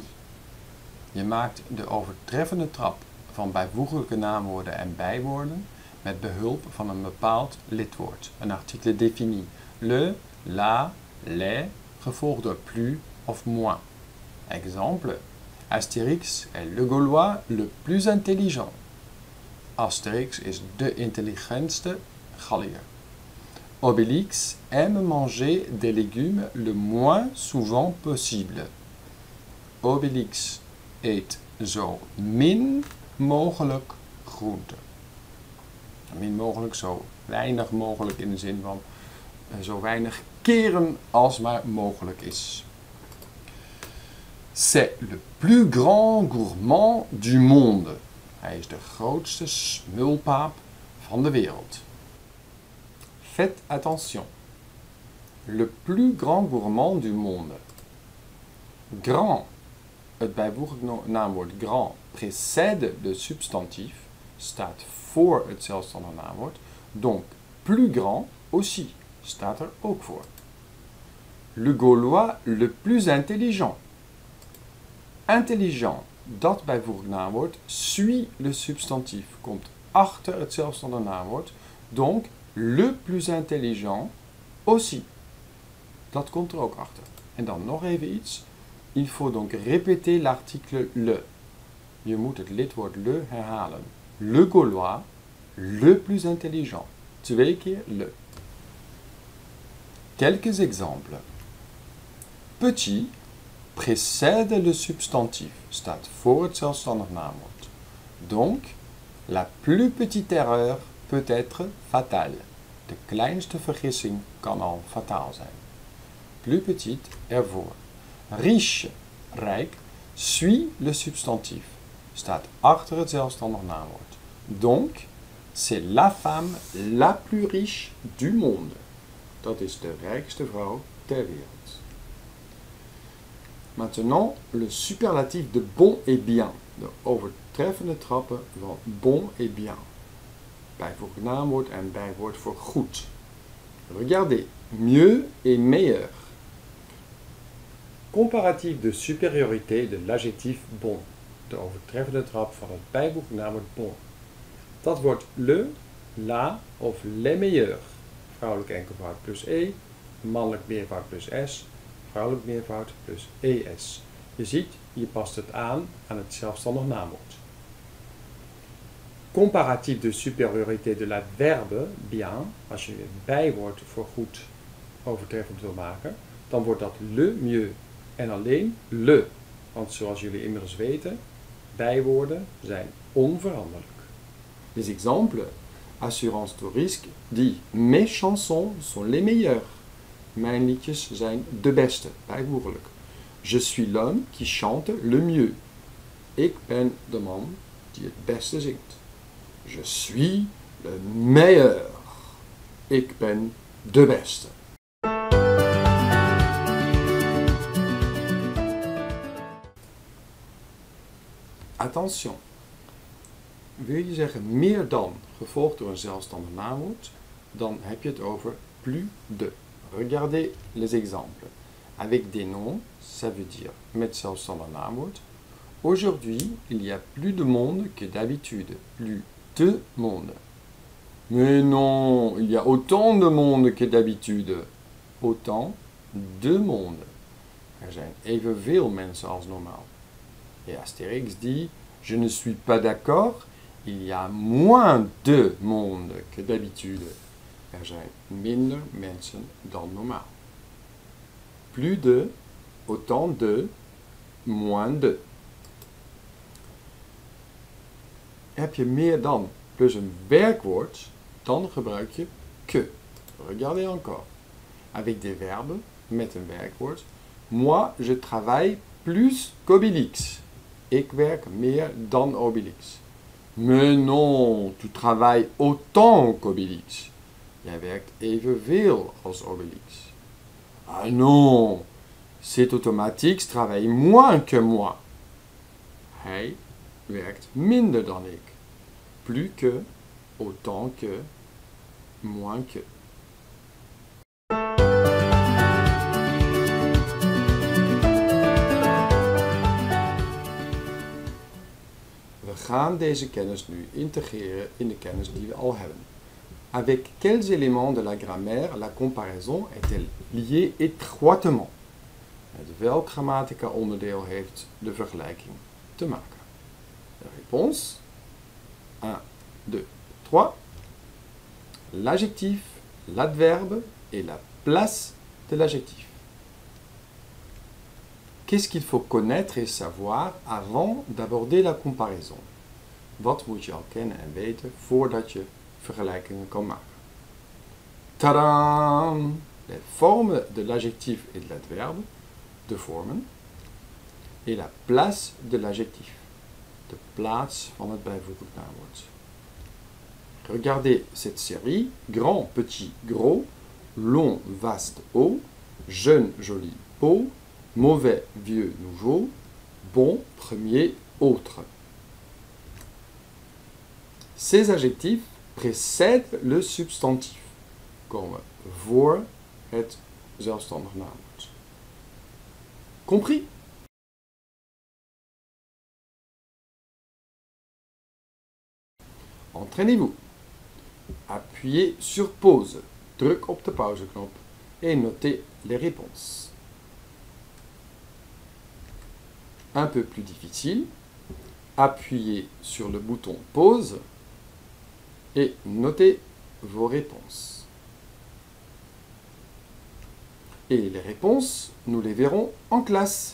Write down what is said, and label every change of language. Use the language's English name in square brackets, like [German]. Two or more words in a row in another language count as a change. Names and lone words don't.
[Dutch] Je maakt de overtreffende trap van bijvoeglijke naamwoorden en bijwoorden met behulp van een bepaald lidwoord, een [French] article défini. Le, la, les, [Dutch] gevolgd door plus of moins. [French] Exemple, Astérix est le Gaulois le plus intelligent. [Dutch] Astérix is de intelligentste Galliër. [French] Obélix aime manger des légumes le moins souvent possible. [Dutch] Obélix eet zo min mogelijk groente. Min mogelijk, zo weinig mogelijk in de zin van zo weinig keren als maar mogelijk is. [French] C'est le plus grand gourmand du monde. [Dutch] Hij is de grootste smulpaap van de wereld. [French] Faites attention. Le plus grand gourmand du monde. Grand, [Dutch] het bijvoeglijk naamwoord [French] grand, précède [Dutch] de substantief, staat voor het zelfstandig naamwoord. [French] Donc, plus grand aussi, [Dutch] staat er ook voor. [French] Le Gaulois le plus intelligent. Intelligent, [Dutch] dat bijvoeglijk naamwoord, [French] suit le [Dutch] substantief, komt achter het zelfstandig naamwoord. [French] Donc, le plus intelligent aussi. [Dutch] Dat komt er ook achter. En dan nog even iets. [French] Il faut donc répéter l'article le. [Dutch] Je moet het lidwoord le herhalen. [French] Le Gaulois, le plus intelligent. [Dutch] 2 keer le. [French] Quelques exemples. Petit précède le [Dutch] substantief, staat voor het zelfstandig naamwoord. [French] Donc, la plus petite erreur peut être fatale. [Dutch] De kleinste vergissing kan al fataal zijn. [French] Plus petite, [Dutch] ervoor. Riche, rijk, [French] suit le [Dutch] substantief, staat achter het zelfstandig naamwoord. [French] Donc, c'est la femme la plus riche du monde. [Dutch] Dat is de rijkste vrouw ter wereld. [French] Maintenant, le superlatif de bon et bien. [Dutch] De overtreffende trappen van [French] bon et bien. [Dutch] Bijvoeglijk naamwoord en bijwoord voor goed. [French] Regardez, mieux et meilleur. Comparatif de supériorité de l'adjectif bon. [Dutch] De overtreffende trap van het bijvoeglijk naamwoord bon. Dat wordt le, la of [French] les meilleurs. [Dutch] Vrouwelijk enkelvoud plus e, mannelijk meervoud plus s, vrouwelijk meervoud plus es. Je ziet, je past het aan het zelfstandig naamwoord. Comparatif de supériorité de l'adverbe bien, als je een bijwoord voor goed overtreffend wil maken, dan wordt dat [French] le mieux [Dutch] en alleen le. Want zoals jullie inmiddels weten, bijwoorden zijn onveranderlijk. [French] Les exemples. Assurance tout risque dit mes chansons sont les meilleures. [Dutch] Mijn liedjes zijn de beste, bijvoeglijk. [French] Je suis l'homme qui chante le mieux. [Dutch] Ik ben de man die het beste zingt. [French] Je suis le meilleur. [Dutch] Ik ben de beste. [French] Attention. [Dutch] Wil je zeggen meer dan, gevolgd door een zelfstandig naamwoord, dan heb je het over [French] plus de. Regardez les exemples. Avec des noms, ça veut dire [Dutch] met zelfstandig naamwoord. [French] Aujourd'hui, il y a plus de monde que d'habitude. Plus de monde. Mais non, il y a autant de monde que d'habitude. Autant de monde. [Dutch] Er zijn evenveel mensen als normaal. [French] Et Astérix dit, je ne suis pas d'accord, il y a moins de monde que d'habitude. [Dutch] Er zijn minder mensen dan normaal. [French] Plus de, autant de, moins de. [Dutch] Heb je meer dan plus een werkwoord, dan gebruik je que. [French] Regardez encore. Avec des verbes, [Dutch] met een werkwoord. [French] Moi, je travaille plus qu'Obélix. [Dutch] Ik werk meer dan Obélix. [French] Mais non, tu travailles autant qu'Obélix. [Dutch] Jij werkt evenveel als Obélix. [French] Ah non, cet automatique travaille moins que moi. [Dutch] Hij werkt minder dan ik. [French] Plus que, autant que, moins que. [Dutch] We gaan deze kennis nu integreren in de kennis die we al hebben. [French] Avec quels éléments de la grammaire la comparaison est-elle liée étroitement? [Dutch] Met welk grammatica onderdeel heeft de vergelijking te maken? [French] De réponse 1, 2, 3. L'adjectif, l'adverbe et la place de l'adjectif. Qu'est-ce qu'il faut connaître et savoir avant d'aborder la comparaison? [Dutch] Wat moet je al kennen en weten voordat je vergelijkingen kan maken? [French] Tadam! Les formes de l'adjectif et de l'adverbe, [Dutch] de vormen, [French] et la place de l'adjectif, [Dutch] de plaats van het bijvoeglijk naamwoord. [French] Regardez cette série, grand, petit, gros, long, vaste, haut, jeune, joli, beau, mauvais, vieux, nouveau, bon, premier, autre. Ces adjectifs précèdent le substantif, [Dutch] komen voor het zelfstandig naamwoord. [French] Compris? Entraînez-vous. Appuyez sur pause, [Dutch] druk op de pauzeknop [French] et notez les réponses. Un peu plus difficile, appuyez sur le bouton pause et notez vos réponses. Et les réponses, nous les verrons en classe.